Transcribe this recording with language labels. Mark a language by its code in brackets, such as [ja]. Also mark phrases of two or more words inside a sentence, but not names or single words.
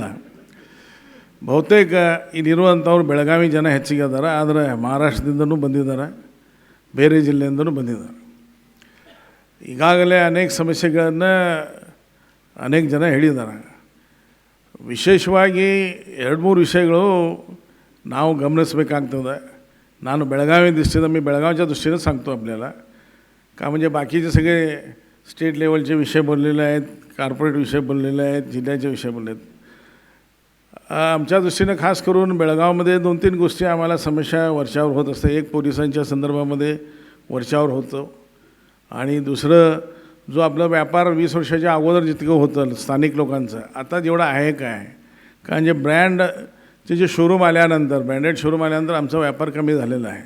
[kn] ಬಹುತೇಕ ಇಲ್ಲಿರುವಂಥವ್ರು ಬೆಳಗಾವಿ ಜನ ಹೆಚ್ಚಿಗೆ ಅದಾರೆ, ಆದರೆ ಮಹಾರಾಷ್ಟ್ರದಿಂದನೂ ಬಂದಿದ್ದಾರೆ, ಬೇರೆ ಜಿಲ್ಲೆಯಿಂದನೂ ಬಂದಿದ್ದಾರೆ. ಈಗಾಗಲೇ ಅನೇಕ ಸಮಸ್ಯೆಗಳನ್ನು ಅನೇಕ ಜನ ಹೇಳಿದ್ದಾರೆ. ವಿಶೇಷವಾಗಿ 2-3 ವಿಷಯಗಳು ನಾವು गमनिसಬೇಕಾಗ್ತದೆ. [mr] ನಾನು बेळगावी दृष्टीनं मी बेळगावच्या दृष्टीनं सांगतो आपल्याला का, म्हणजे बाकीचे सगळे [en] state levelche [mr] विषय बोललेले आहेत, कॉर्पोरेट विषय बोललेले आहेत, जिल्ह्याचे विषय बोलले आहेत. आमच्या दृष्टीनं खास करून बेळगावमध्ये 2-3 गोष्टी आम्हाला समस्या वरच्यावर होत असते. एक पोलिसांच्या संदर्भामध्ये वरच्यावर होतं, आणि दुसरं जो आपला व्यापार 20 वर्षाच्या अगोदर जितकं होतं स्थानिक लोकांचं, आता जेवढं आहे काय, कारण जे ब्रँडचे जे शोरूम आल्यानंतर, [en] branded showroom [mr] आल्यानंतर आमचा व्यापार कमी झालेला आहे.